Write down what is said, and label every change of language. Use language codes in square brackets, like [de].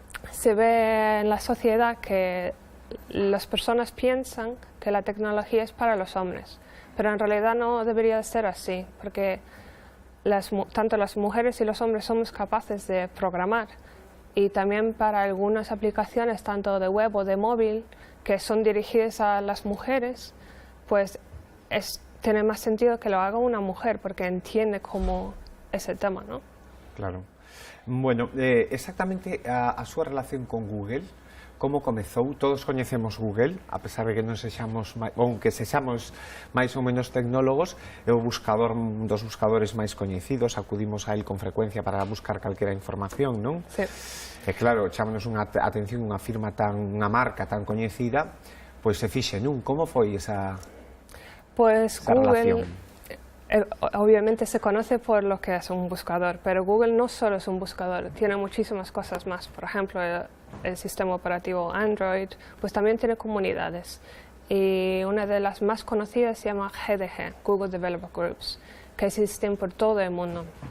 [es] Se ve en la sociedad que las personas piensan que la tecnología es para los hombres, pero en realidad no debería ser así, porque tanto las mujeres y los hombres somos capaces de programar, y también para algunas aplicaciones, tanto de web o de móvil, que son dirigidas a las mujeres, pues tiene más sentido que lo haga una mujer, porque entiende cómo es el tema, ¿no? Claro. [gl] Bueno, exactamente a súa relación con Google, como comezou? Todos coñecemos Google, a pesar de que non sexamos, aunque sexamos máis ou menos tecnólogos, é o buscador, un dos buscadores máis coñecidos, acudimos a él con frecuencia para buscar calquera información, non? [es] Sí. [gl] E claro, chámonos unha atención unha marca tan coñecida, pois se fixe, non? Como foi esa [es] Pues Google, [gl] relación? [es] Obviamente se conoce por lo que es un buscador, pero Google no solo es un buscador, tiene muchísimas cosas más. Por ejemplo, el sistema operativo Android, pues también tiene comunidades. Y una de las más conocidas se llama GDG, Google Developer Groups, que existen por todo el mundo.